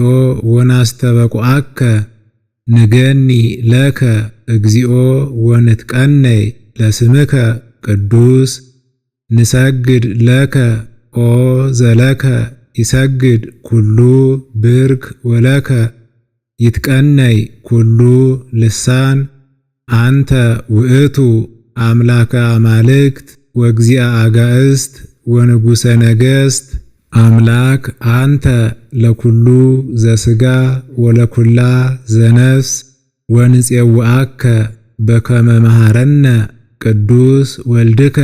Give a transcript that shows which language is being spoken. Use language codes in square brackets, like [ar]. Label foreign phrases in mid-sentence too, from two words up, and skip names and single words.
[gez] ወናስተበቁዐከ ንገኒ ለከ እግዚኦ ወንትቀነይ ለስምከ ቅዱስ ንሰግድ ለከ ኦ ዘለከ ይሰግድ ኩሉ ብርክ ወለከ ይትቀነይ ኩሉ ልሳን አንተ ውእቱ አምላከ አማልክት ወእግዚአ አጋእስት ወንጉሰ ነገሥት አምላክ አንተ ለኩሉ ዘሥጋ ወለኩላ ዘነፍስ ወንፄውዐከ በከመ መሐረነ ቅዱስ ወልድከ